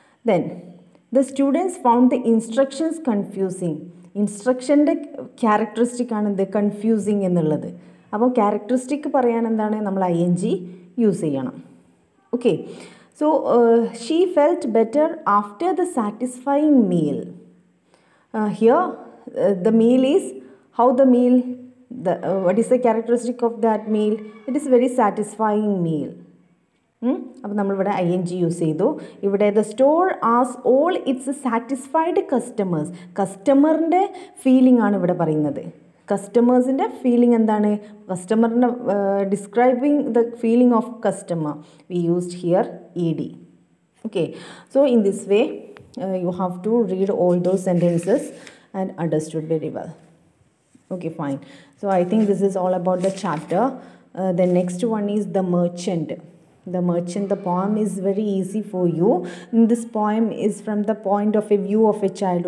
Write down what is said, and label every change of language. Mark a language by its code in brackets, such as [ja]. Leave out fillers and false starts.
[en] Then the students found the instructions confusing. [ml] ഇൻസ്ട്രക്ഷൻ്റെ characteristic ആണ് എന്ത്? Confusing എന്നുള്ളത്. അപ്പോൾ ക്യാരക്ടറിസ്റ്റിക് പറയാൻ എന്താണ്? നമ്മൾ ഐ എൻ ജി യൂസ് ചെയ്യണം. [en] Okay, so she felt better after the satisfying meal. Here the meal is how the meal, what is the characteristic of that meal? It is very satisfying meal. [ml] അപ്പോൾ നമ്മളിവിടെ I N G use ചെയ്തു. [en] ഇവിടെ the store has all its satisfied customers. [ml] കസ്റ്റമറിൻ്റെ feeling ആണ് ഇവിടെ പറയുന്നത്. കസ്റ്റമേഴ്സിൻ്റെ feeling എന്താണ്? [en] കസ്റ്റമറിൻ്റെ describing the feeling of customer we used here E D. Okay, so in this way you have to read all those sentences and understood very well. Okay, fine. So I think this is all about the chapter. The next one is The Merchant. The Merchant, the poem is very easy for you. This poem is from the point of a view of a child.